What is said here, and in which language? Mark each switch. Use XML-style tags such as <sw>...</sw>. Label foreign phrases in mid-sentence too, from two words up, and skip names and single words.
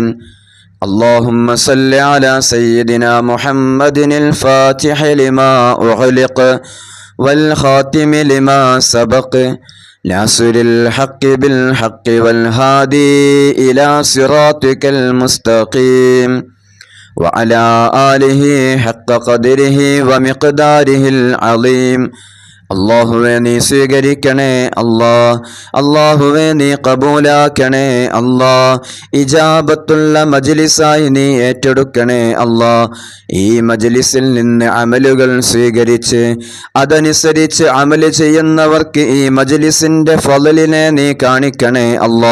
<ar>اللهم صل على سيدنا محمد الفاتح لما أغلق والخاتم لما سبق ناصر الحق بالحق والهادي إلى صراطك المستقيم وعلى آله حق قدره ومقداره العظيم.</ar> <ml>അള്ളാഹുവേ നീ സ്വീകരിക്കണേ അല്ലാ, അള്ളാഹുവേ നീ കബൂലാക്കണേ അല്ലാ, ഇജാബത്തുള്ള മജ്ലിസായി നീ ഏറ്റെടുക്കണേ അല്ലാ. ഈ മജ്ലിസിൽ നിന്ന് അമലുകൾ സ്വീകരിച്ച് അതനുസരിച്ച് അമല് ചെയ്യുന്നവർക്ക് ഈ മജ്ലിസിന്റെ ഫളലിനെ നീ കാണിക്കണേ അല്ലാ.</ml>